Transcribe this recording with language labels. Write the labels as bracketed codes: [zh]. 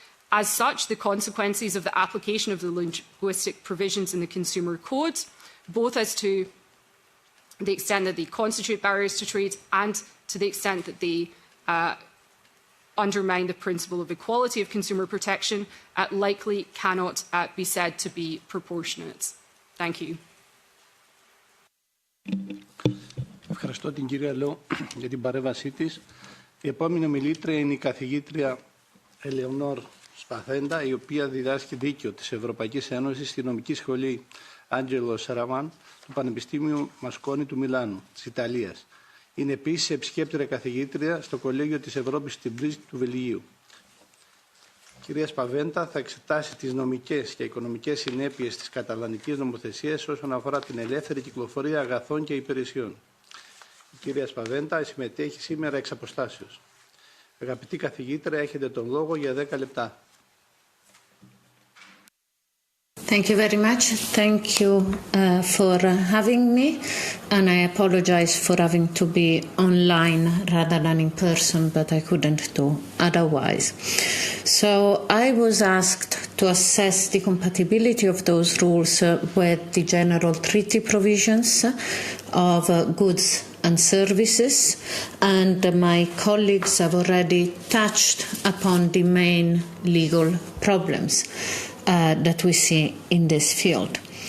[en] As such, the consequences of the application of the linguistic provisions in the Consumer Code, both as to the extent that they constitute barriers to trade and to the extent that they undermine the principle of equality of consumer protection, likely cannot be said to be proportionate. Thank you. [el] Ευχαριστώ την κυρία Λό για την παρέμβασή της. Η επόμενη ομιλήτρια είναι η καθηγήτρια Ελεονόρ Σπαθέντα, η οποία διδάσκει δίκαιο της Ευρωπαϊκής Ένωσης στη νομική σχολή Άντζελο Σαραμάν του Πανεπιστήμιου Μασκόνη του Μιλάνου, της Ιταλίας. Είναι επίσης επισκέπτρια καθηγήτρια στο Κολέγιο της Ευρώπης στην Πρίζ του Βελγίου. Η κυρία Σπαβέντα θα εξετάσει τις νομικές και οικονομικές συνέπειες της καταλανικής νομοθεσίας όσον αφορά την ελεύθερη κυκλοφορία αγαθών και υπηρεσιών. Η κυρία Σπαβέντα συμμετέχει σήμερα εξ αποστάσεως. Αγαπητή καθηγήτρια, έχετε τον λόγο για 10 λεπτά. [en] Thank you very much. Thank you for having me, and I apologize for having to be online rather than in person, but I couldn't do otherwise. So I was asked to assess the compatibility of those rules with the general treaty provisions of goods and services, and my colleagues have already touched upon the main legal problems that we see in this field.